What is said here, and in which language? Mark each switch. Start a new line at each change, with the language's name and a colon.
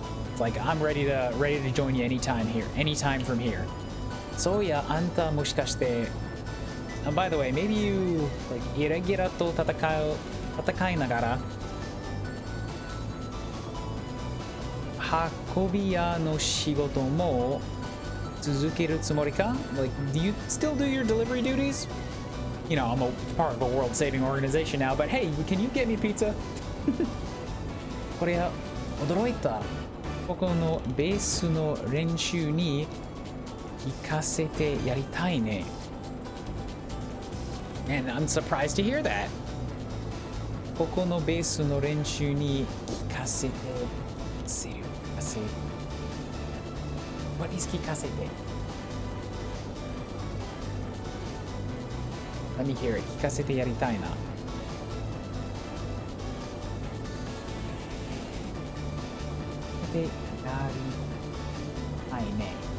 English: It's like, I'm ready to join you anytime here. Anytime from here.
Japanese: そうや、あんたもしかして、
English: by the way, maybe you, like,
Japanese: イラギラと戦いながら、運び屋の仕事も続けるつもりか?
English: Like, do you still do your delivery duties? You know, I'm a part of a world-saving organization now, but hey, can you get me pizza?
Japanese: これは驚いた。ここのベースの練習に行かせてやりたいね。
English: And I'm surprised to hear that.
Japanese: ここのベースの練習に聞かせてする。
English: What is 聞かせて Let me hear it.
Japanese: 聞かせてやりたいな。で、やりたいね。